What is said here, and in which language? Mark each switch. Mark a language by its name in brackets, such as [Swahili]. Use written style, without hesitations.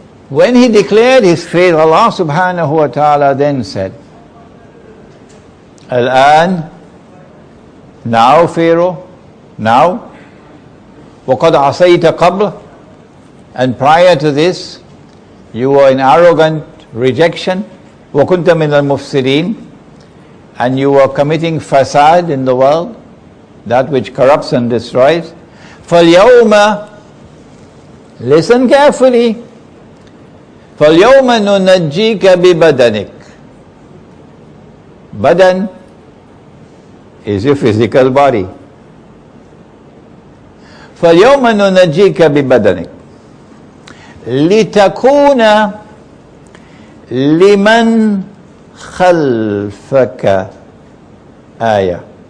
[English] When he declared his faith, Allah subhanahu wa ta'ala then said, Al-an, now Pharaoh, now, [Arabic] وَقَدْ عَصَيْتَ قَبْلَ, [English] and prior to this, you were in arrogant rejection, [Arabic] وَكُنْتَ مِنَ الْمُفْسِدِينَ, [English] and you were committing fasad in the world, that which corrupts and destroys. [Arabic] فَالْيَوْمَ, [English] listen carefully, [Arabic] فَالْيَوْمَ نُنَجِّيكَ بِبَدَنِكَ. [English] Badan is your physical body. [Arabic] فَالْيَوْمَ نُنَجِّيكَ بِبَدَنِكَ لِتَكُونَ لِمَنْ خَلْفَكَ آيَةً.